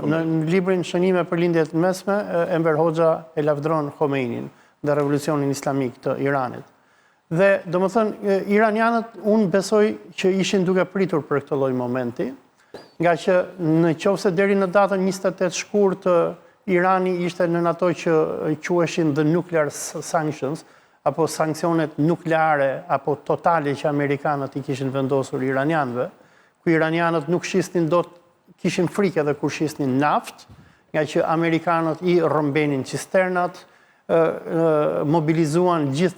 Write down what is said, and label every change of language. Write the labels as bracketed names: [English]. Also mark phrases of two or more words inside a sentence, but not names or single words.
[Albanian] Në librin Shënime për lindjet mesme, Enver Hoxha e lavdron Khomeinin dhe revolucionin islamik të Iranit. Dhe, do më thënë, iranianët, unë besoj që ishin duke pritur për këtë lloj momenti, nga që në qofse deri në datën 28 shkurt Irani ishte në ato që quheshin [English] the nuclear sanctions, [Albanian] apo sanksionet nukleare, apo totale që Amerikanët i kishin vendosur iranianëve, ku iranianët nuk shisnin dot, kishin frikë edhe kur shisnin naft, nga që Amerikanët i rrëmbenin cisternat, mobilizuan gjithë